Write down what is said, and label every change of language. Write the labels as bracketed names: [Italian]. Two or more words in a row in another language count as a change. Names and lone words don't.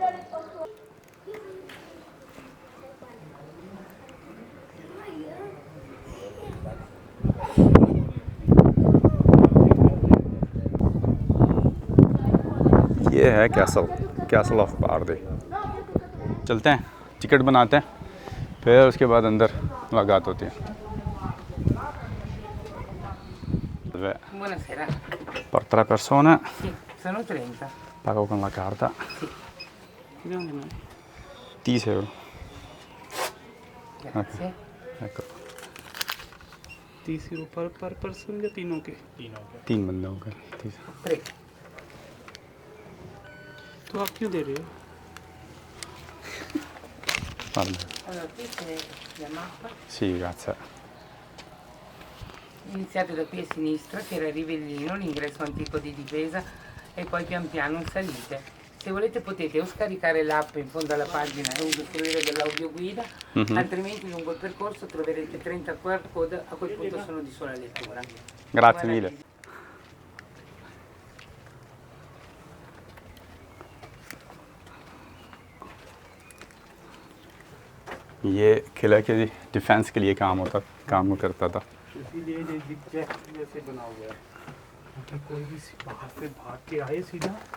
[Urdu] یہ ہے کیسل آف باردی. چلتے ہیں, ٹکٹ بناتے ہیں, پھر اس کے بعد اندر ملاقات ہوتی ہے. [Italian] Buonasera. Per 3 persone Sì, sono 30. pago con la carta. Sì. Abbiamo di noi. 30 euro. Grazie. ecco [Urdu] 30 روپے پر پرسن یا تینوں کے؟ 3 بندوں کا 30. [Italian] Prego. [Urdu] تو آپ کیوں دے رہے ہو؟ [Italian] Allora, qui c'è la mappa. Sì, grazie. Iniziate da qui a sinistra, che era Rivellino, l'ingresso antico di difesa, e poi pian piano salite. Se volete potete o scaricare l'app in fondo alla pagina e usufruire dell'audioguida, altrimenti lungo il percorso troverete 30 QR code, a quel punto sono di sola lettura. Grazie mille. [Urdu] یہ قلعہ کے ڈیفینس کے لیے کام کرتا تھا. اسی لیے جیسے بنا ہوا ہے, کوئی بھی باہر سے بھاگ کے آئے سیدھا